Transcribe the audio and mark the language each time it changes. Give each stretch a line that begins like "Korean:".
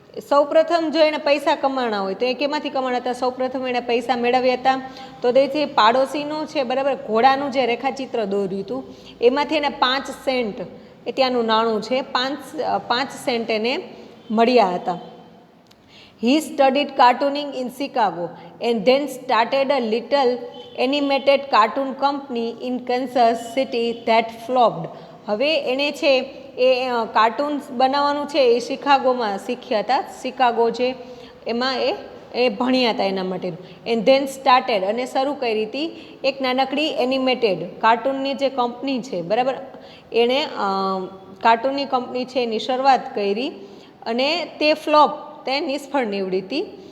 Gujarati: સૌપ્રથમ જો એણે પૈસા કમાણા હોય તો એ કેમાંથી કમાણા હતા? સૌપ્રથમ એણે પૈસા મેળવ્યા હતા તો તેથી પાડોશીનું છે, બરાબર, ઘોડાનું જે રેખાચિત્ર દોર્યું હતું એમાંથી એને 5 સેન્ટ એ ત્યાંનું નાણું છે, 5 સેન્ટ એને મળ્યા હતા.
English: He studied cartooning in Chicago and then started a little animated cartoon company in Kansas City that flopped.
Gujarati: હવે એણે છે એ કાર્ટૂન્સ બનાવવાનું છે એ શિકાગોમાં શીખ્યા હતા, શિકાગો છે એમાં એ ભણ્યા હતા એના માટેનું.
English: and then started
Gujarati: અને શરૂ કરી હતી એક નાનકડી એનિમેટેડ કાર્ટૂનની જે કંપની છે, બરાબર, એણે કાર્ટૂનની કંપની છે એની શરૂઆત કરી અને તે ફ્લોપ તે નિષ્ફળ નીવડી હતી.